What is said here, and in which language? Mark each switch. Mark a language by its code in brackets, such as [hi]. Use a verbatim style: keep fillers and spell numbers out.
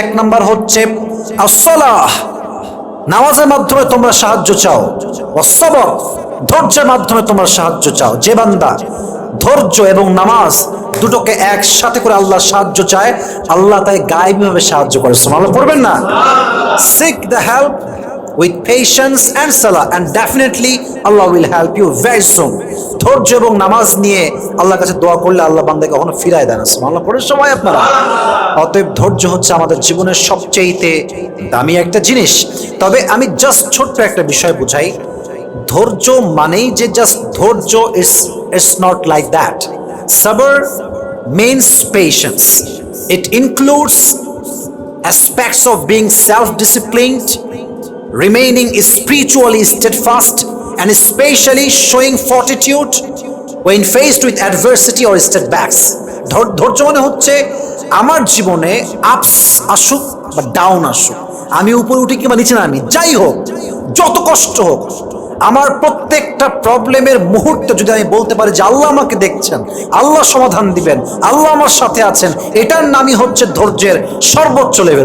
[bn] এক নাম্বার হচ্ছে আস-সালাহ, নামাজের মাধ্যমে তোমরা সাহায্য চাও। ওয়াস-সাবর, ধৈর্যের মাধ্যমে তোমরা সাহায্য চাও। যে বান্দা ধৈর্য এবং নামাজ দুটোকে একসাথে করে আল্লাহ সাহায্য চায়, আল্লাহ তাই গায়েবীভাবে সাহায্য করে। সুবহানাল্লাহ পড়বেন না? [en] Seek the help with patience and salah and definitely Allah will help you very soon. [bn] ধৈর্য এবং নামাজ নিয়ে আল্লাহর কাছে দোয়া করলে আল্লাহ বান্দাকে কখনো ফিরায় দেন না। সুবহানাল্লাহ পড়ে সবাই আপনারা? অতএব ধৈর্য হচ্ছে আমাদের জীবনের সবচেয়েতে দামি একটা জিনিস। তবে আমি জাস্ট ছোট্ট একটা বিষয় বুঝাই, ধৈর্য মানেই যে জাস্ট ধৈর্য, [en] It's it's not like that. sabr means patience, it includes aspects of being self-disciplined, remaining spiritually steadfast, and especially showing fortitude when faced with adversity or setbacks. [bn] ধৈ- ধৈর্য মানে হচ্ছে আমার জীবনে আপস আসুক বা ডাউন আসুক, আমি উপরে উঠি কিংবা নিচে নামি, যাই হোক, যত কষ্ট হোক, আমার প্রত্যেকটা প্রবলেমের মুহূর্তে যদি আমি বলতে পারি যে আল্লাহ আমাকে দেখছেন, আল্লাহ সমাধান দিবেন, আল্লাহ আমার সাথে আছেন, এটার নামই হচ্ছে ধৈর্যের সর্বোচ্চ লেভেল।